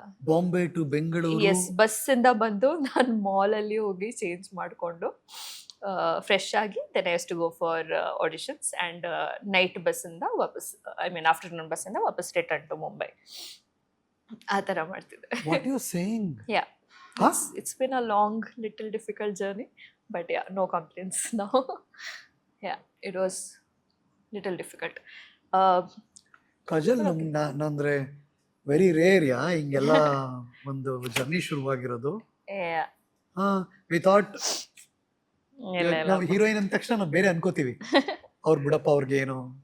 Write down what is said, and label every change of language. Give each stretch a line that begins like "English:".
Kannada: Bombay to Bengaluru. S, ಬಸ್ಸಿಂದ ಬಂದು ನಾನು ಮಾಲಲ್ಲಿ ಹೋಗಿ ಚೇಂಜ್ ಮಾಡಿಕೊಂಡು ಫ್ರೆಶ್ ಆಗಿ
English: then I use to go for auditions and
Kannada: night ಬಸ್ಸಿಂದ ವಾಪಸ್,
English: I mean afternoon
Kannada: ಬಸ್ಸಿಂದ ವಾಪಸ್
English: Return to Mumbai.
Kannada: ಆ ಥರ ಮಾಡ್ತಿದ್ದೆ.
English: What you saying? Yeah. It's been a long, little difficult journey, but yeah, no complaints now. It was little difficult.
Kannada: Kajal ನಂದ್ರೆ
English: very rare
Kannada: ಹಿಂಗೆಲ್ಲ ಒಂದು journey ಶುರುವಾಗಿರೋದು.
English: we thought
Kannada: ನಾವು heroine ಅಂದ ತಕ್ಷಣ ನಾವು ಬೇರೆ ಅನ್ಕೋತೀವಿ, ಅವ್ರು ಬಿಡಪ್ಪ ಅವ್ರಿಗೆ ಏನು.